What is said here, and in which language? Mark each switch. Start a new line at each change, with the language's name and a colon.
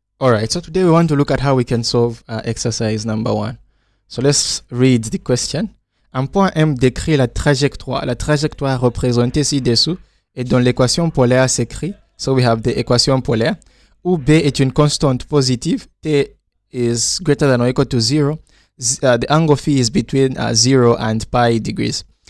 English: Alright, so today we want to look at how we can solve exercise number 1. So let's read the question.
French: Un point M décrit la trajectoire. La trajectoire représentée ci-dessous et dans l'équation polaire s'écrit.
English: So we have the equation polaire.
French: Où B est une constante positive.
English: T is greater than or equal to 0. The angle phi is between 0 and pi degrees.